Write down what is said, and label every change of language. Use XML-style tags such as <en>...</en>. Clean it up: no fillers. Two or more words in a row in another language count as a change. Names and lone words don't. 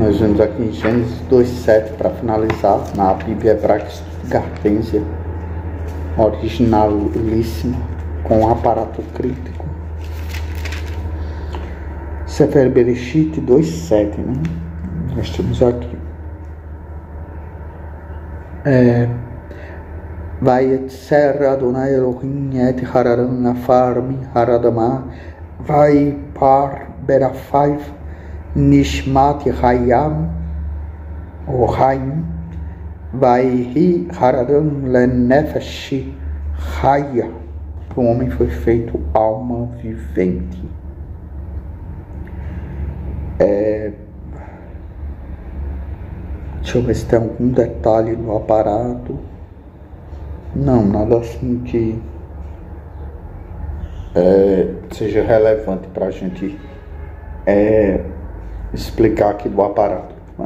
<pt>Nós vemos aqui em Gênesis 2:7 para finalizar, na Bíblia Hebraica Gartência, originalíssima, com aparato crítico. Sefer Bereshit 2:7, né? Nós temos aqui.</pt> <he>ויצר אדני אלהים את האדם עפר מן האדמה ויפח באפיו נשמת חיים o חיים ויהי האדם לנפש חיה.</he> <pt>O homem foi feito alma vivente. Deixa eu ver se tem algum detalhe no aparato. Não, nada assim que seja relevante para a gente explicar aqui do aparato, né?</pt>